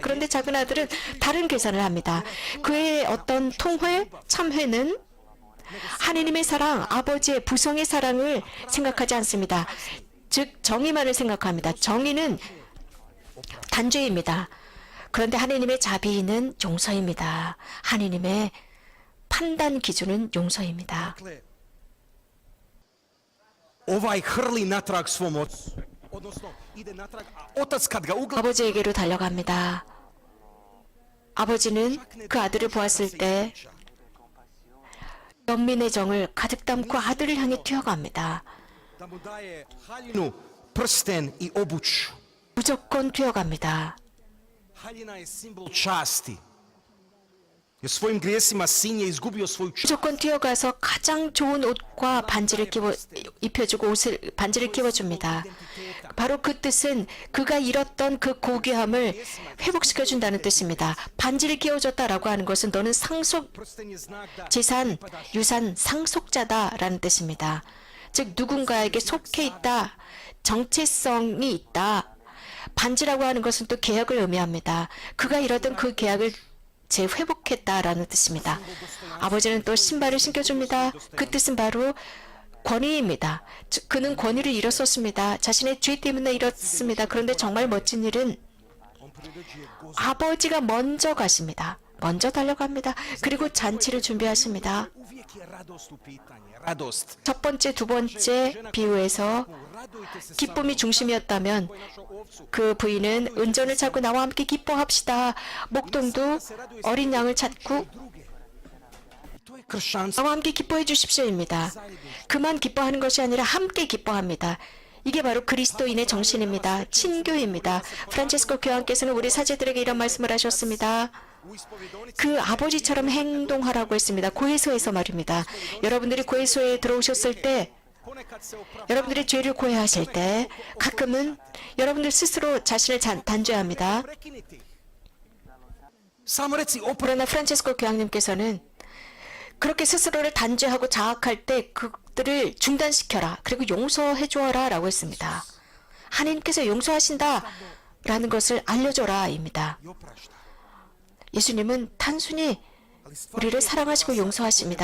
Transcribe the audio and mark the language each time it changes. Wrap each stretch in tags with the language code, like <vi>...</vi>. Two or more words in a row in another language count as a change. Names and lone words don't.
<ko>그런데 작은 아들은 다른 계산을 합니다. 그의 어떤 통회, 참회는 하느님의 사랑, 아버지의 부성의 사랑을 생각하지 않습니다. 즉 정의만을 생각합니다. 정의는 단죄입니다. 그런데 하느님의 자비는 용서입니다. 하느님의 판단 기준은 용서입니다.</ko> <hr>Dakle, ovaj hrli natrag svom ocu. Odnosno, ide natrag, a otac kad ga ugleda,</hr> <ko>아버지에게로 달려갑니다. 아버지는 그 아들을 보았을 때 연민의 정을 가득 담고 아들을 향해 뛰어갑니다.</ko> <hr>da mu daje haljinu, prsten i obuću.</hr> <ko>무조건 뛰어갑니다.</ko> <hr>Haljina je simbol časti. Jer svojim grijesima sin je izgubio svoju čast.</hr> <ko>무조건 뛰어가서 가장 좋은 옷과 반지를 입혀주고 반지를 끼워줍니다. 바로 그 뜻은 그가 잃었던 그 고귀함을 회복시켜준다는 뜻입니다. 반지를 끼워줬다라고 하는 것은 너는</ko> <hr>Prsten je znak da</hr> <ko>재산, 유산 상속자다라는 뜻입니다. 즉 누군가에게 속해 있다, 정체성이 있다. 반지라고 하는 것은 또 계약을 의미합니다. 그가 잃었던 그 계약을 재회복했다라는 뜻입니다. 아버지는 또 신발을 신겨줍니다. 그 뜻은 바로 권위입니다. 즉 그는 권위를 잃었었습니다. 자신의 죄 때문에 잃었습니다. 그런데 정말 멋진 일은 아버지가 먼저 가십니다. 먼저 달려갑니다. 그리고 잔치를 준비하십니다.</ko> <hr>uvijek je radost u pitanju. Radost.</hr> <ko>첫 번째, 두 번째 비유에서 기쁨이 중심이었다면 그 부인은 은전을 찾고 나와 함께 기뻐합시다. 목동도 어린 양을 찾고</ko> <hr>To je kršćanstvo.</hr> <ko>나와 함께 기뻐해 주십시오입니다. 그만 기뻐하는 것이 아니라 함께 기뻐합니다. 이게 바로 그리스도인의 정신입니다. 친교입니다. 프란체스코 교황께서는 우리 사제들에게 이런 말씀을 하셨습니다. 그 아버지처럼 행동하라고 했습니다. 고해소에서 말입니다. 여러분들이 고해소에 들어오셨을 때 여러분들이 죄를 고해하실 때 가끔은 여러분들 스스로 자신을 단죄합니다.</ko> <hr>Samo reci oprosti.</hr> <ko>그러나 프란체스코 교황님께서는 그렇게 스스로를 단죄하고 자학할 때 그들을 중단시켜라. 그리고 용서해 주어라 라고 했습니다. 하나님께서 용서하신다 라는 것을 알려줘라입니다. 예수님은 단순히 우리를 사랑하시고 용서하십니다.</ko>